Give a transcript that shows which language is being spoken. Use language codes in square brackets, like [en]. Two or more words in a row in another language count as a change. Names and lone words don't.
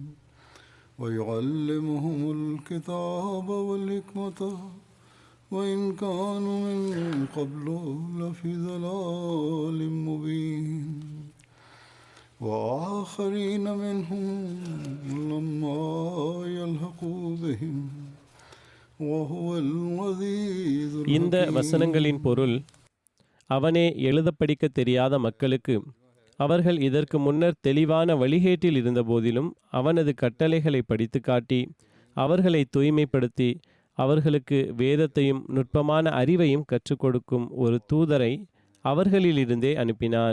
[ar] ويعلمهم الكتاب والحكمة وإن كانوا من قبل لفي ضلال مبين وآخرين منهم لما يلحقوا بهم وهو العزيز [ta] இந்த வசனங்களின் பொருள், அவனே எழுத படிக்க தெரியாத மக்களுக்கு அவர்கள் இதற்கு முன்னர் தெளிவான வழிகேட்டில் இருந்தபோதிலும் அவனது கட்டளைகளை படித்து காட்டி அவர்களை தூய்மைப்படுத்தி அவர்களுக்கு வேதத்தையும் நுட்பமான அறிவையும் கற்றுக் கொடுக்கும் ஒரு தூதரை அவர்களிலிருந்தே அனுப்பினான்.